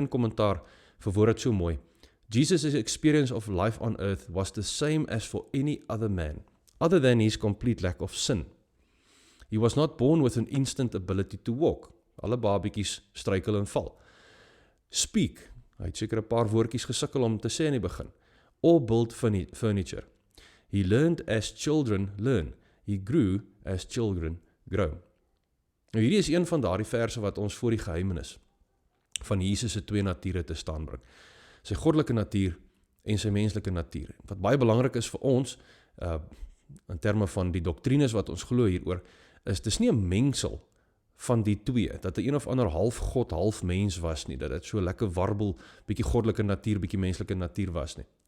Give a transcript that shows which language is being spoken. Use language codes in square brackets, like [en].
[af] Een kommentaar verwoord dit so mooi. [en] Jesus' experience of life on earth was the same as for any other man, other than his complete lack of sin. He was not born with an instant ability to walk. [af] Alle babietjies struikel en val. Speak, hy het seker 'n paar woordjies gesukkel om te sê in die begin. [en] Or build furniture. He learned as children learn. He grew as children grow. [af] Nou hierdie is een van daardie verse wat ons voor die geheimenis van Jesus se twee nature te staan bring. Sy goddelike natuur en sy menslike natuur. Wat baie belangrik is vir ons, in terme van die doktrines wat ons glo hieroor, is dis nie 'n mengsel van die twee, dat hy een of ander half God, half mens was nie, dat dit so lekker warbel, bietjie goddelike natuur, bietjie menslike natuur was nie.